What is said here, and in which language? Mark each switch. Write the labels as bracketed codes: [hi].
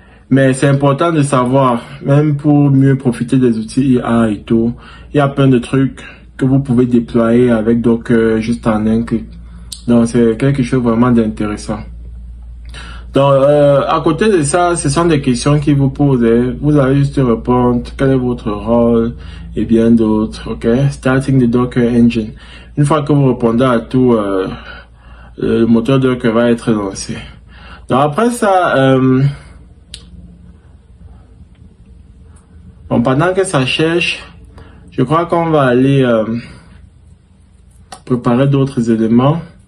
[fr] Mais c'est important de savoir, même pour mieux profiter des outils IA et tout, il y a plein de trucs que vous pouvez déployer avec Docker juste en un clic. Donc c'est quelque chose vraiment d'intéressant. Donc à côté de ça, ce sont des questions qui vous posent. Vous allez juste répondre quel est votre rôle et bien d'autres. [en] Ok, starting the Docker engine. [fr] Une fois que vous répondez à tout, le moteur Docker va être lancé. Donc après ça, bon, pendant que ça cherche, je crois qu'on va aller préparer d'autres éléments.